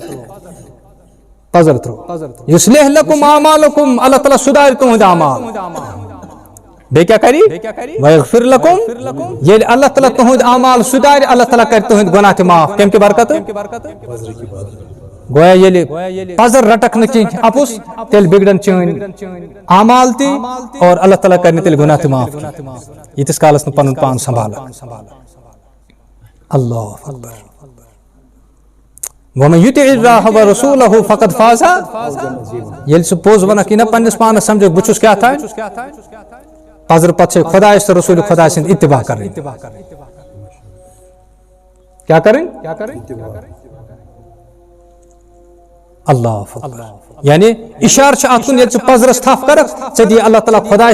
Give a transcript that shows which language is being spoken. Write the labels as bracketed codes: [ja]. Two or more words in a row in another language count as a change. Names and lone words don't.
[ar] یُصلح لکم اعمالکم [ks] اللہ تعالیٰ سُدھارِ تُہنٛدۍ اعمال بیٚیہِ کیٛاہ کَرِ [ar] ویغفر لکم [ks] ییٚلہِ اللہ تعالیٰ تُہنٛدۍ اعمال سُدھارِ اللہ تعالیٰ کَرِ تُہنٛدۍ گۄناہ تہِ معاف کَمہِ کہِ برکتہٕ گویا ییٚلہِ پزر رٹکھ نہٕ کینٛہہ اپُز تیٚلہِ بگڑن چٲنۍ اعمال تہِ اور اللہ تعالیٰ کَرِ نہٕ تیٚلہِ گۄناہ تہِ معاف ییٖتِس کالس نہٕ پنُن پان سنبھالان [ar] اللہ اکبر وَمَن یُطِعِ اللّٰهَ وَرَسُولَهُ فَقَدْ فَازَ [ks] ییٚلہِ ژٕ پوٚز وَنکھ یہِ نہ پننِس پانس سمجھکھ بہٕ چھُس کیٛاہ تھام پزر پتہٕ چھِ خۄدایس تہٕ رسوٗلِ خۄدا سٕنٛدۍ اتباع کرٕنۍ کیٛاہ کرٕنۍ اللہ یعنی اشارٕ چھُ اتھ کُن ییٚلہِ ژٕ پزرس تھپھ کرکھ ژےٚ دِی اللہ تعالیٰ خۄداے